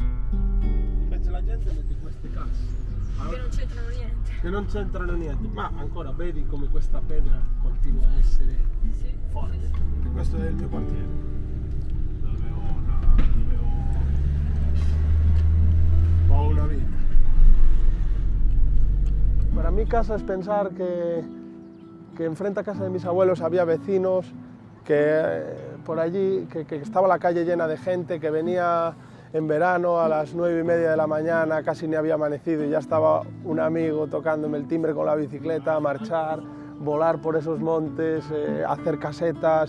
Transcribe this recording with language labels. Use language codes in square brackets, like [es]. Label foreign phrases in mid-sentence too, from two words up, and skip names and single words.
[it] Invece la gente mette queste case. Che non c'entrano niente. Che non c'entrano niente, ma ancora vedi come questa pedra continua a essere forte. E questo è il mio quartiere. Dove ho una vita. [es] Para mí casa es pensar que enfrente a casa de mis abuelos había vecinos, que por allí, que estaba la calle llena de gente, que venía en verano a las 9:30 de la mañana, casi ni había amanecido y ya estaba un amigo tocándome el timbre con la bicicleta, a marchar, volar por esos montes, hacer casetas.